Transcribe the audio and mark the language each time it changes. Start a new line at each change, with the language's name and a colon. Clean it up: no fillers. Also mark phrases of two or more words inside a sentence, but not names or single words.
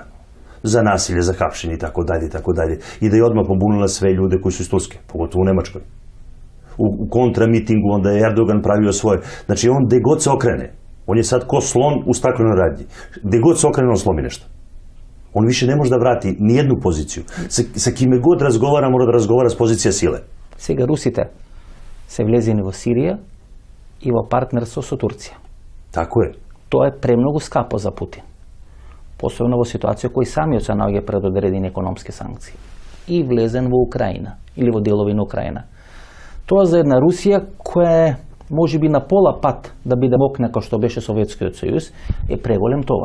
Serbian: Za nasilje, za hapšenje i tako dalje i tako dalje. I da je odmah pobunila sve ljude koji su iz Turske, pogotovo u Nemačkoj. U kontramitingu onda je Erdogan pravio svoje. Znači, on gde god se okrene, on je sad ko slon u staklenoj radnji. Gde god se okrene, on slomi nešto. On više ne može da vrati nijednu poziciju. Sa kime god razgovara, mora da razgovara s pozicija sile.
Macedonian: Сега русите се влезени во Сирија и во партнерство со Турција.
Serbian: Tako je.
Macedonian: Тоа е премногу скапо за Путин. Посебно во ситуација кој самиот се наоѓа пред одредени економски санкции. И влезен во Украина, или во делови на Украина. Тоа за една Русија која е можеби на пола пат да биде мокна како што беше Советскиот сојуз, е преголем товар.